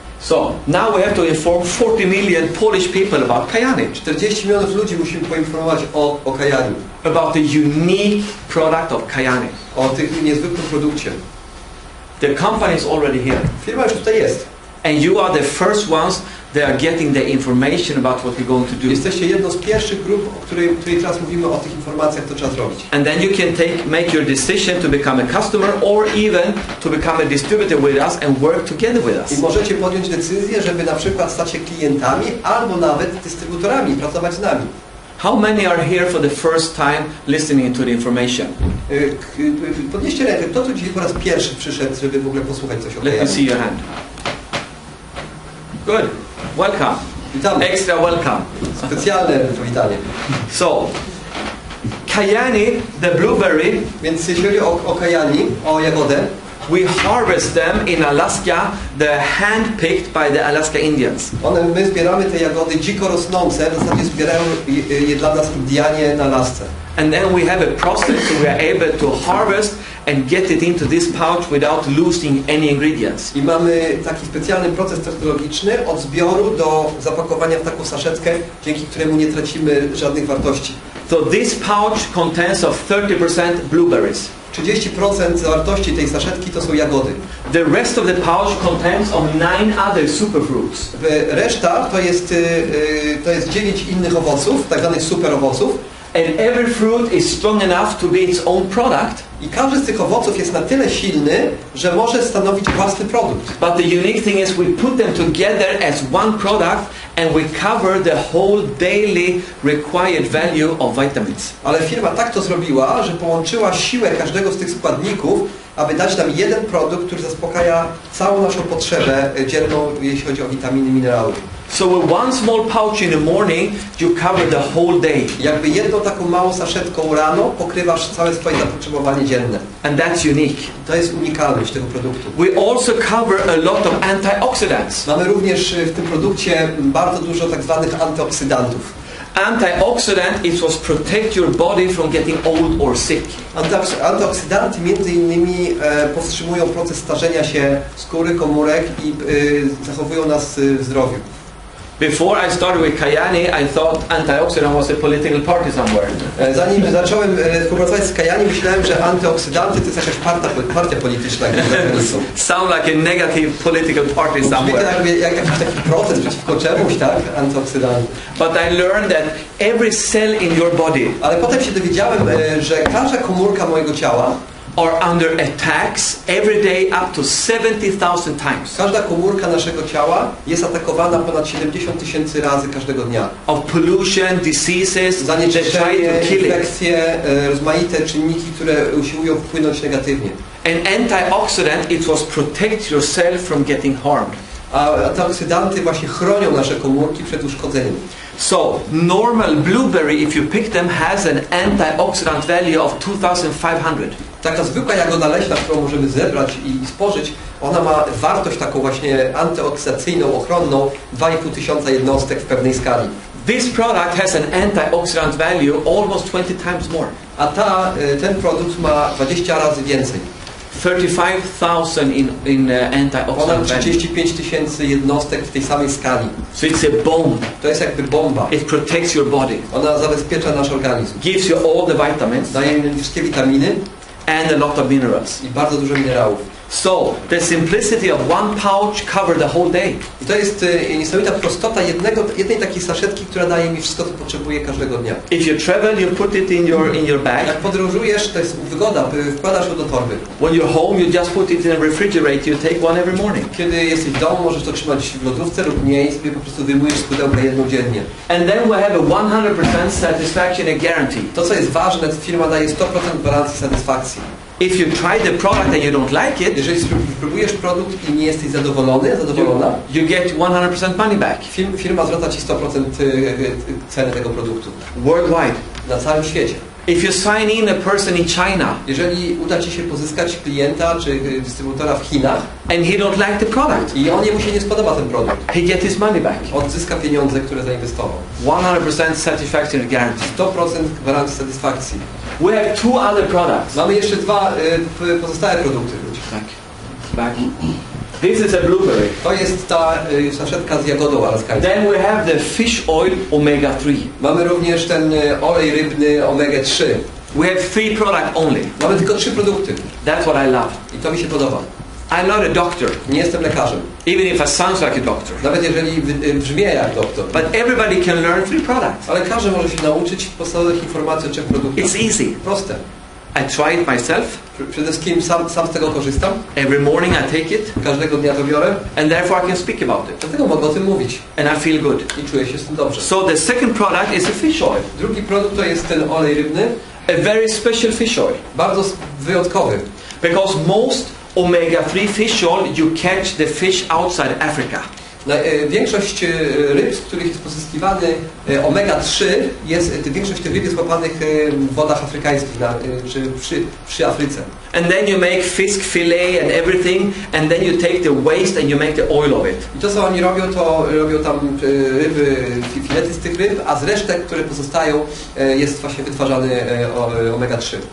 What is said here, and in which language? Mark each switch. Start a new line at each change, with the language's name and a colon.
English: So now we have to inform 40 million Polish people about Kyani.
Polish: 40 milionów ludzi musimy poinformować o Kyani.
English: About the unique product of Kyani.
Polish: O tym niezwykłym produkcie.
English: The company is already here.
Polish: Firma już tutaj jest.
English: And you are the first ones that are getting the information about what we're going to do.
Polish: Jesteście jedną z pierwszych grup, o której teraz mówimy o tych informacjach, co trzeba zrobić.
English: And then you can make your decision to become a customer or even to become a distributor with us and work together with us.
Polish: I możecie podjąć decyzję, żeby na przykład stać się klientami albo nawet dystrybutorami, pracować z nami.
English: How many are here for the first time listening to the information?
Polish: Podnieście rękę. Kto tu dzisiaj po raz pierwszy przyszedł, żeby w ogóle posłuchać coś o Kyani?
English: Let me see your hand. Good. Welcome.
Polish: Witamy.
English: Extra welcome.
Polish: Specjalne powitanie.
English: So, Kyani, the blueberry.
Polish: Więc jeśli chodzi o Kyani, o jagodę,
English: we harvest them in Alaska, the hand-picked by the Alaska Indians.
Polish: My zbieramy te jagody dziko rosnące, w zasadzie zbierają je dla nas Indianie na Alasce.
English: And then we have a process so we are able to harvest and get it into this pouch without losing any ingredients.
Polish: I mamy taki specjalny proces technologiczny od zbioru do zapakowania w taką saszetkę, dzięki któremu nie tracimy żadnych wartości.
English: So this pouch contains of 30% blueberries.
Polish: 30% zawartości tej saszetki to są jagody.
English: The rest of the pouch contains of 9 other superfruits.
Polish: Reszta to jest 9 innych owoców, tak zwanych super owoców.
English: And every fruit is strong enough to be its own product.
Polish: I każdy z tych owoców jest na tyle silny, że może stanowić własny produkt.
English: But the unique thing is we put them together as one product and we cover the whole daily required value of vitamins.
Polish: Ale firma tak to zrobiła, że połączyła siłę każdego z tych składników, aby dać nam jeden produkt, który zaspokaja całą naszą potrzebę dzienną, jeśli chodzi o witaminy, minerały.
English: So with one small pouch in the morning, you cover the whole day.
Polish: Jakby jedną taką małą saszetką rano pokrywasz całe swoje zapotrzebowanie dzienne.
English: And that's unique.
Polish: To jest unikalność tego produktu.
English: We also cover a lot of antioxidants.
Polish: Mamy również w tym produkcie bardzo dużo tak zwanych antyoksydantów.
English: Antioxidant it was protect your body from getting old or sick.
Polish: Antyoksydanty między innymi powstrzymują proces starzenia się skóry, komórek i zachowują nas w zdrowiu.
English: Before I started with Kyani, I thought antioxidant was a political party somewhere.
Polish: Zanim zacząłem współpracować z Kyani, myślałem, że antyooksydanty to jest jakaś partia polityczna.
English: Sound like a negative political party somewhere.
Polish: Jak jakiś taki protest przeciwko czemuś, tak? Antyoksydanty.
English: But I learned that every cell in your body
Polish: Ale potem się dowiedziałem, że każda komórka mojego ciała
English: are under attacks every day up to 70,000 times.
Polish: Każda komórka naszego ciała jest atakowana ponad 70 000 razy każdego dnia.
English: Of pollution, diseases,
Polish: zanieczyszczenie, infekcje, rozmaite czynniki, które usiłują wpłynąć negatywnie.
English: An antioxidant it was protect yourself from getting harmed.
Polish: A antyoksydanty właśnie chronią nasze komórki przed uszkodzeniem.
English: So, normal blueberry, if you pick them, has an antioxidant value of 2,500.
Polish: Taka zwykła jagoda leśna, którą możemy zebrać i spożyć, ona ma wartość taką właśnie antyoksydacyjną, ochronną 2500 jednostek w pewnej skali.
English: This product has an antioxidant value almost 20 times more.
Polish: A ten produkt ma 20 razy więcej.
English: 35,000 in antioxidant
Polish: Ponad 35 000 jednostek w tej samej skali.
English: So it's a bomb.
Polish: To jest jakby bomba.
English: It protects your body.
Polish: Ona zabezpiecza nasz organizm.
English: Gives you all the vitamins.
Polish: Daje im wszystkie witaminy.
English: And a lot of minerals.
Polish: I bardzo dużo minerałów.
English: So, the simplicity of one pouch cover the whole day.
Polish: I to jest niesamowita prostota jednej takiej saszetki, która daje mi wszystko, co potrzebuję każdego dnia.
English: If you travel, you put it in your bag.
Polish: Jak podróżujesz, to jest wygoda, wkładasz ją do torby.
English: When you're home, you just put it in a refrigerator. You take one every morning.
Polish: Kiedy jesteś w domu, możesz to trzymać w lodówce lub nie i sobie po prostu wyjmujesz z pudełka jedną dziennie.
English: And then we have a 100% satisfaction and guarantee.
Polish: To, co jest ważne, firma daje 100% gwarancji satysfakcji.
English: If you try the product and you don't like it,
Polish: jeżeli spróbujesz produkt i nie jesteś zadowolona,
English: you get 100% money back.
Polish: Firma zwraca ci 100% ceny tego produktu.
English: Worldwide.
Polish: Na całym świecie.
English: If you sign in a person in China,
Polish: jeżeli uda ci się pozyskać klienta czy dystrybutora w Chinach,
English: and he don't like the product,
Polish: i jemu się nie spodoba ten produkt,
English: he get his money back.
Polish: Odzyska pieniądze, które zainwestował.
English: 100% satisfaction guarantee.
Polish: 100% gwarancji satysfakcji.
English: We have two other products.
Polish: Mamy jeszcze dwa pozostałe produkty.
English: Back. This is a blueberry.
Polish: To jest ta saszetka z jagodą alaskańską.
English: Then we have the fish oil omega 3.
Polish: Mamy również ten olej rybny omega 3.
English: We have 3 products only.
Polish: Mamy tylko 3 produkty.
English: That's what I love.
Polish: I to mi się podoba.
English: I'm not a doctor.
Polish: Nie jestem lekarzem.
English: Even if I sound like a doctor.
Polish: Nawet jeżeli brzmię jak doktor.
English: But everybody can learn 3 products.
Polish: Ale każdy może się nauczyć podstawowych informacji o 3 produktach.
English: It's easy.
Polish: Proste.
English: I try it myself.
Polish: Przede wszystkim sam z tego korzystam.
English: Every morning I take it.
Polish: Każdego dnia to biorę.
English: And therefore I can speak about it.
Polish: Dlatego mogę o tym mówić.
English: And I feel good.
Polish: I czuję się z tym dobrze.
English: So the second product is a fish oil.
Polish: Drugi produkt to jest ten olej rybny.
English: A very special fish oil.
Polish: Bardzo wyjątkowy.
English: Because most omega-3 fish oil you catch the fish outside Africa.
Polish: Większość ryb, z których jest pozyskiwany omega-3, większość tych ryb jest łapanych w wodach afrykańskich, czy przy Afryce.
English: And then you make fish fillet and everything, and then you take the waste and you make the oil of it.
Polish: I to, co oni robią, to robią tam ryby, filety z tych ryb, a z resztek, które pozostają, jest właśnie wytwarzany omega-3.